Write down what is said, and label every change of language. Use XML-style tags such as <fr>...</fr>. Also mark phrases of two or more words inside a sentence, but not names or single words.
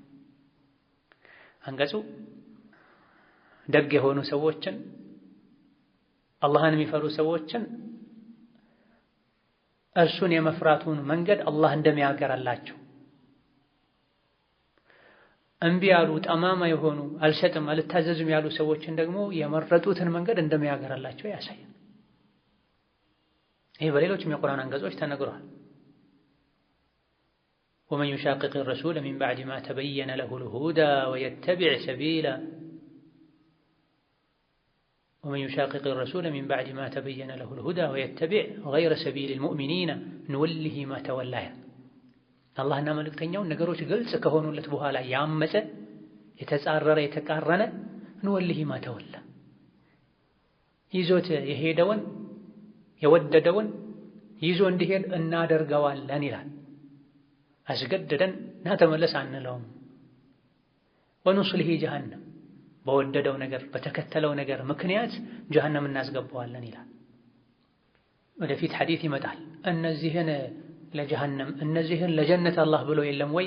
<am>አንቀጹ ደግ የሆኑ ሰዎችን አላህን የሚፈሩ ሰዎችን እርሱን የመፍራቱን መንገድ አላህ እንደሚያገራላቸው፣ እምቢ ያሉ ጠማማ የሆኑ አልሰጥም አልታዘዝም ያሉ ሰዎችን ደግሞ የመረጡትን መንገድ እንደሚያገራላቸው ያሳያል። ይህ በሌሎችም የቁርአን አንቀጾች ተነግሯል።</am> <ar>ومن يشاقق الرسول من بعد ما تبين له الهدى ويتبع سبيل ومن يشاقق الرسول من بعد ما تبين له الهدى ويتبع غير سبيل المؤمنين نوله ما تولى الله</ar> <am>እና መልእክተኛው ነገሮች ግልጽ ከሆኑለት በኋላ ያመፀ የተጻረረ የተቃረነ</am> <ar>نوله ما تولى</ar> <am>ይዞት የሄደውን የወደደውን ይዞ እንዲሄድ እናደርገዋለን ይላል። አስገድደን ና ተመለስ አንለውም።</am> <ar>ونصله جهنم</ar> <am>በወደደው ነገር በተከተለው ነገር ምክንያት ጀሃነም እናስገባዋለን ይላል። ወደፊት ሐዲስ ይመጣል። እነዚህን ለጀሃነም እነዚህን ለጀነት አላህ ብሎ የለም ወይ?</am>